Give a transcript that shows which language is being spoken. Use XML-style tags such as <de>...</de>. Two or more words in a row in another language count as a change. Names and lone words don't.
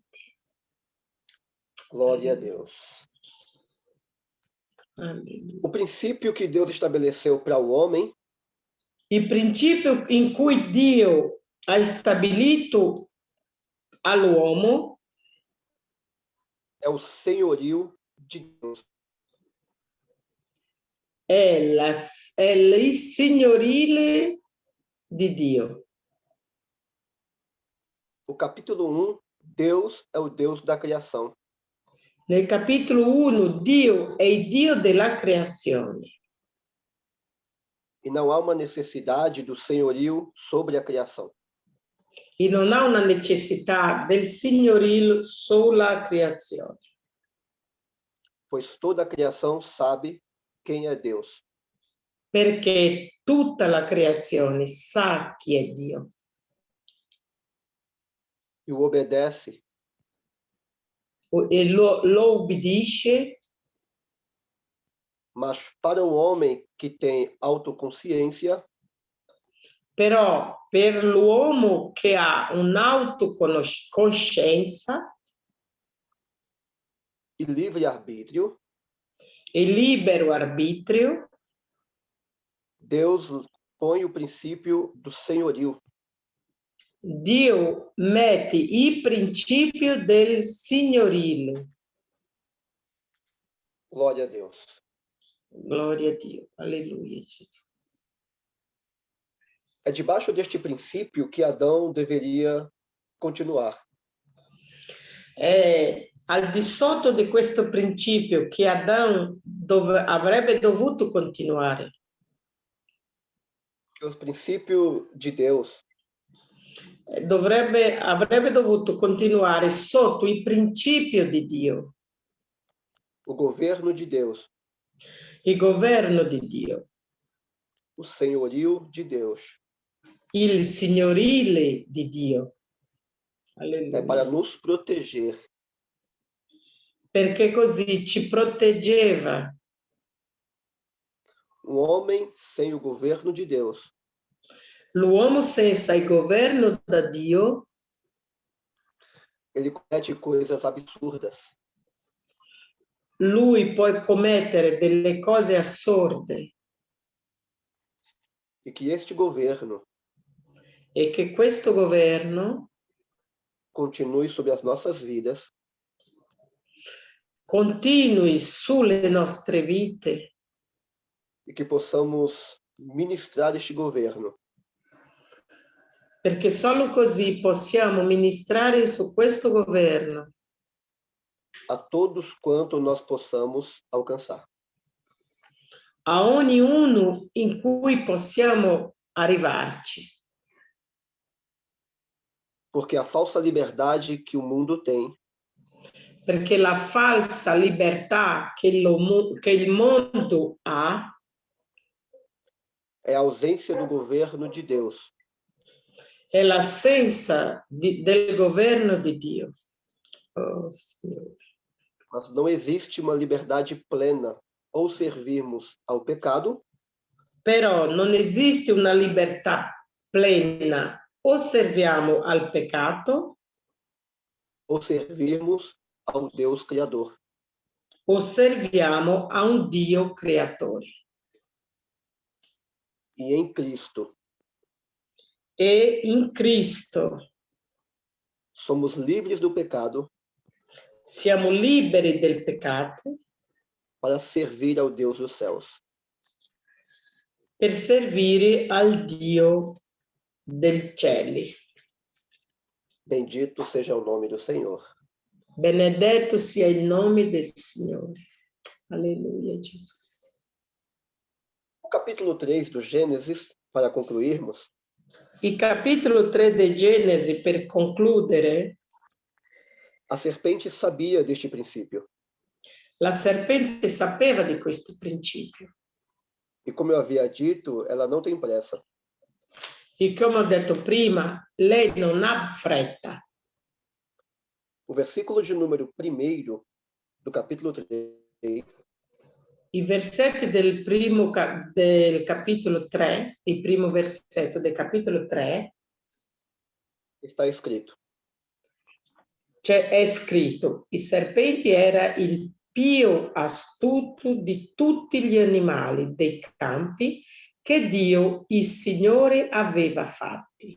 <pt>Glória a Deus. Amém. O princípio que Deus estabeleceu para o homem,</pt> <it>il principio in cui Dio ha stabilito all'uomo</it> <pt>é o senhorio de Deus.</pt> <it>è il signorile di Dio.</it> <pt>O capítulo 1, Deus é o Deus da criação.</pt> <it>Nel capitolo 1, Dio è il Dio della creazione.</it> <pt>E não há uma necessidade do senhorio sobre a criação.</pt> <it>E non ha una necessità del signorile sulla creazione.</it> <pt>Pois toda a criação sabe quem é Deus.</pt> <it>Perché tutta la creazione sa chi è Dio.</it> <pt>E o obedece.</pt> <it>E lo obbedisce.</it> <pt>Mas para o homem que tem autoconsciência,</pt> <it>però per l'uomo che ha un'autocoscienza</it> <pt>e livre-arbítrio,</pt> <it>e libero arbitrio,</it> <pt>Deus põe o princípio do senhorio.</pt> <it>Dio mette il principio del signorile.</it> <pt>Glória a Deus. Glória</pt> <it>a Dio.</it> <pt>Aleluia, Jesus. É debaixo deste princípio que Adão deveria continuar.</pt> <it>È al di sotto di questo principio che Adamo avrebbe dovuto continuare.</it> <pt>O princípio de Deus</pt> <it>avrebbe dovuto continuare sotto il principio di Dio.</it> <pt>O governo de Deus.</pt> <it>Il governo di Dio.</it> <pt>O senhorio de Deus.</pt> <it>Il signorile di Dio. Alleluia.</it> <pt>É para nos proteger.</pt> <it>Perché così ci proteggeva.</it> <pt>Um homem sem o governo de Deus.</pt> <it>L'uomo senza il governo da Dio,</it> <pt>ele comete coisas absurdas.</pt> <it>Lui può commettere delle cose assurde.</it> <pt>E que este governo</pt> <it>E che questo governo</it> <pt>continue sobre as nossas vidas.</pt> <it>Continui sulle nostre vite.</it> <pt>E que possamos ministrar este governo.</pt> <it>Perché solo così possiamo ministrare su questo governo.</it> <pt>A todos quanto nós possamos alcançar.</pt> <it>A ognuno in cui possiamo arrivarci.</it> <pt>Porque a falsa liberdade que o mundo tem.</pt> <it>Perché la falsa libertà che il mondo ha</it> <pt>é a ausência do governo de Deus.</pt> <it>è l'assenza del governo di Dio. Oh, Signore.</it> <pt>Mas não existe uma liberdade plena ou servirmos ao pecado,</pt> <it>Però non esiste una libertà plena, o serviamo al peccato</it> <pt>ou servirmos ao Deus Criador.</pt> <it>o serviamo a un Dio creatore.</it> <pt>E em Cristo</pt> <it>E in Cristo</it> <pt>somos livres do pecado</pt> <it>siamo liberi del peccato</it> <pt>para servir ao Deus dos céus.</pt> <it>per servire al Dio del cieli.</it> <pt>Bendito seja o nome do Senhor.</pt> <it>Benedetto sia il nome del Signore. Alleluia, Jesus.</it> <pt>O capítulo 3 do Gênesis, para concluirmos,</pt> <it>Il capitolo 3 di Genesi, per concludere,</it> <pt>a serpente sabia deste princípio.</pt> <it>la serpente sapeva di questo principio.</it> <pt>E como eu havia dito, ela não tem pressa.</pt> <it>E come ho detto prima, lei non ha fretta.</it> <pt>O versículo de número 1 do capítulo 3</pt> <it>I versetti del capitolo 3, il primo versetto del capitolo 3,</it> <pt>está escrito:</pt> <it>è scritto: i serpenti era il più astuto di tutti gli animali dei campi che Dio, il Signore, aveva fatti.</it>